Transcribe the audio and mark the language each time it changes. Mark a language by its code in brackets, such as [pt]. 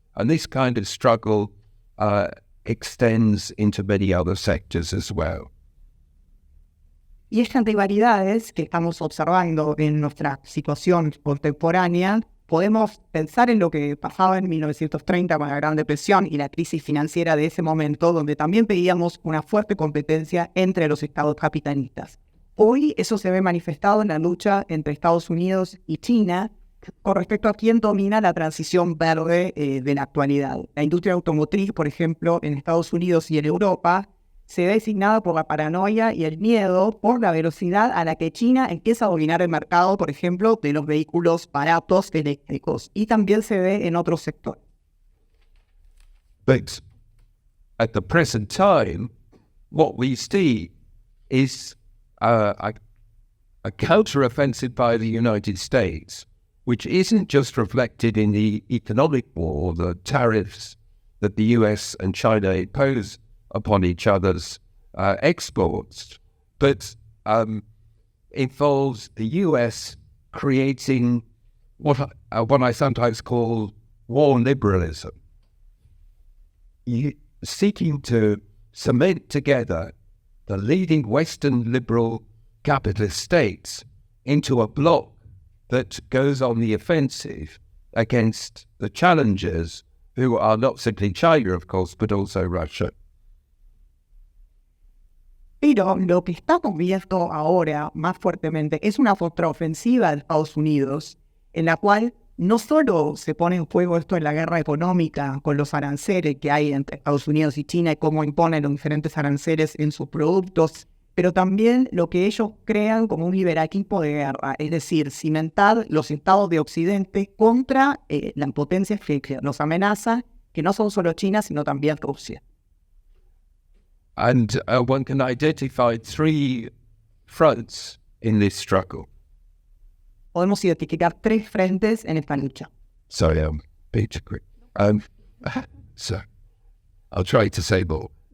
[en] And this kind of struggle extends into many other sectors as well. [es] Y estas rivalidades que estamos observando en nuestra situación contemporánea, podemos pensar en lo que pasaba en 1930 con la Gran Depresión y la crisis financiera de ese momento, donde también veíamos una fuerte competencia entre los estados capitalistas. Hoy eso se ve manifestado en la lucha entre Estados Unidos y China con respecto a quién domina la transición verde de la actualidad. La industria automotriz, por ejemplo, en Estados Unidos y en Europa, se ve designada por la paranoia y el miedo por la velocidad a la que China empieza a dominar el mercado, por ejemplo, de los vehículos baratos eléctricos. Y también se ve en otros sectores. [en] But at the present time, what we see is a counter-offensive by the United States, which isn't just reflected in the economic war, the tariffs that the US and China impose upon each other's exports, but involves the US creating what I sometimes call war liberalism, seeking to cement together the leading Western liberal capitalist states into a bloc that goes on the offensive against the challengers, who are not simply China, of course, but also Russia. [es] Pero lo que estamos viendo ahora más fuertemente es una contraofensiva de Estados Unidos, en la cual no solo se pone en juego esto en la guerra económica con los aranceles que hay entre Estados Unidos y China y cómo imponen los diferentes aranceles en sus productos, pero también lo que ellos crean como un liberalismo de guerra, es decir, cimentar los estados de Occidente contra las potencias que nos amenazan, que no son solo China, sino también Rusia. [en] And one can identify three fronts in this struggle. [es] Podemos identificar tres frentes en esta lucha. [en] Sorry, I'm being too quick. So, I'll try to say more.